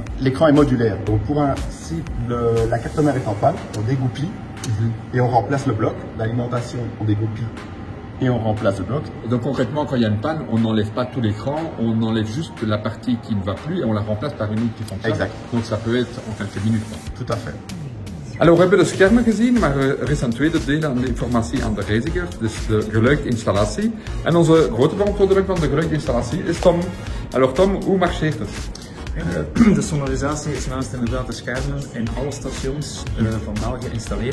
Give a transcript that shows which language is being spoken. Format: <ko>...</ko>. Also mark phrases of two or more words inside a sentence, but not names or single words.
<fr>L'écran est modulaire, donc si la carte mère est en panne, on dégoupille et on remplace le bloc. L'alimentation, on dégoupille et on remplace le bloc. Et donc concrètement, quand il y a une panne, on n'enlève pas tout l'écran, on enlève juste la partie qui ne va plus et on la remplace par une autre qui fonctionne. Exact. Donc ça peut être en quelques minutes. Tout à fait.</fr> <nl>Alors we hebben de schermen gezien, maar er is een tweede deel aan de informatie aan de reiziger, dus de geluidinstallatie. En onze grote verantwoordelijk van de geluidinstallatie is Tom. Alors Tom, hoe marcheert het? De sonorisatie is naast inderdaad de schermen in alle stations van België geïnstalleerd.</nl>